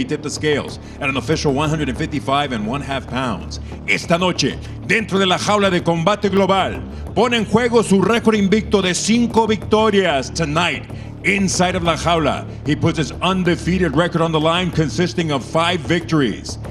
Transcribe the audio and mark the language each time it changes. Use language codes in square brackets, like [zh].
[en] He tipped the scales at an official 155.5 pounds. [es] Esta noche, dentro de la jaula de combate global, pone en juego su récord invicto de 5 victorias. [en] Tonight, inside of la jaula, he puts his undefeated record on the line, consisting of 5 victories.